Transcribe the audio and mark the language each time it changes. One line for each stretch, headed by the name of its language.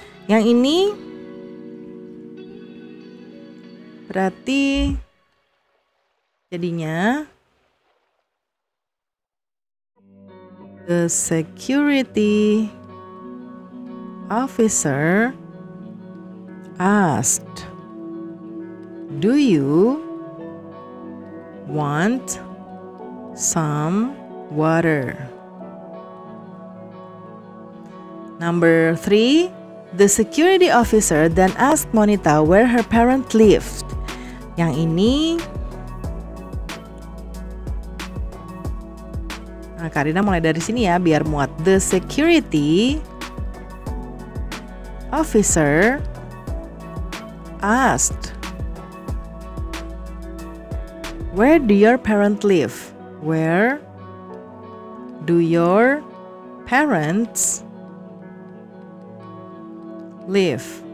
Indonesian: Yang ini berarti jadinya
English: the security officer asked, "Do you want some water?" Number 3, the security officer then asked Monita where her parents lived.
Indonesian: Yang ini Karina mulai dari sini ya biar muat.
English: The security officer asked, "Where do your parents live?" Where do your parents live?